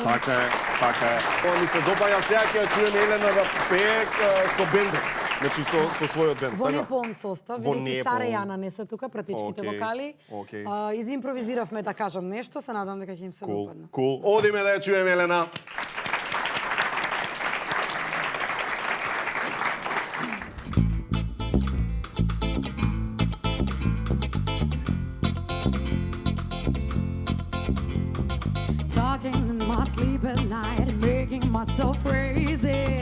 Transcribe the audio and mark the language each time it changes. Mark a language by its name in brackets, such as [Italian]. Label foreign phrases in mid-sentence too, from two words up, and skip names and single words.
[Macedonian] Така е. Тоа ми се допаѓа, сега ќе ја чуеме Елена да пее со бендот. Значи со својот бенд, Во така? непон состав, бидејќи Сара и Јана не се тука, пратичките вокали. Изимпровизиравме да кажам нешто, се надам дека ќе им се допадне. Кул. Одиме да ја чуеме Елена. [English] Talking in my sleep at night, making myself crazy.